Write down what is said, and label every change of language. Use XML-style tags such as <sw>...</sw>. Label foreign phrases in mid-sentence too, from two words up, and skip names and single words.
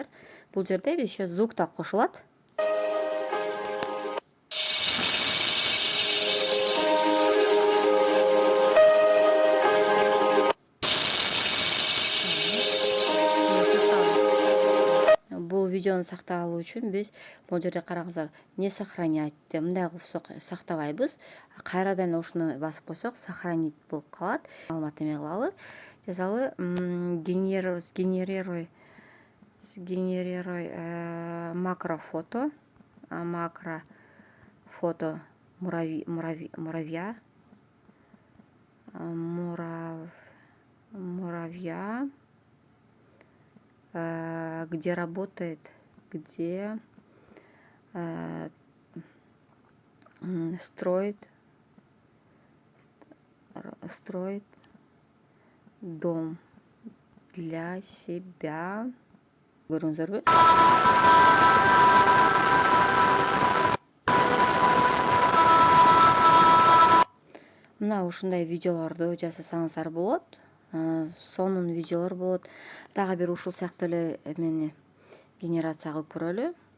<ky>Бул жерде</ky> <ru>еще звук</ru> <ky>да кошулат. Бул видеону сактап алуу үчүн биз бул жерде караңыздар,</ky> <ru>не сохранять</ru> <ky>деп мындай кылып сактабайбыз. Кайрадан ушуну басып койсок, сохранить болуп калат. Маалымат эме кылалы. жазалы генерируй</ky> <ru>макрофото муравья где работает строит дом для себя.</ru> <ky>Көрдіңіздер бе? Мына ушундай видеолорду жасасаңыздар болот. Сонун видеолор болот. Дагы бир ушул сыяктуу эле эмени генерация кылып көрөлү.</ky>